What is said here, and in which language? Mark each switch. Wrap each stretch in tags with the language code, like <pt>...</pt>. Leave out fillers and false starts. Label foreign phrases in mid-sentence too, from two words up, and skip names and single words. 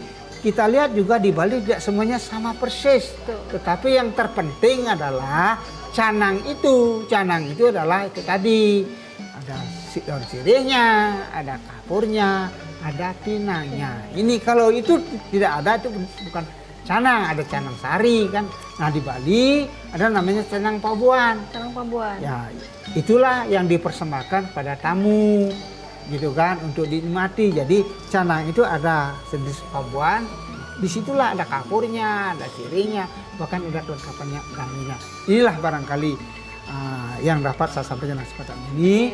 <id>Kita lihat juga di Bali tidak semuanya sama persis. Tetapi yang terpenting adalah canang itu. Canang itu adalah itu tadi. Ada daun sirihnya, ada kapurnya, ada tinanya. Ini kalau itu tidak ada itu bukan canang, ada canang sari kan. Nah di Bali ada namanya canang pabuan. Canang pabuan. Ya, itulah yang dipersembahkan pada tamu gitu kan untuk dinikmati. Jadi canang itu ada jenis pabuan, disitulah ada kapurnya, ada sirihnya, bahkan ada kelengkapannya gaminya. Inilah barangkali yang dapat saya sampaikan dalam kesempatan ini.</id>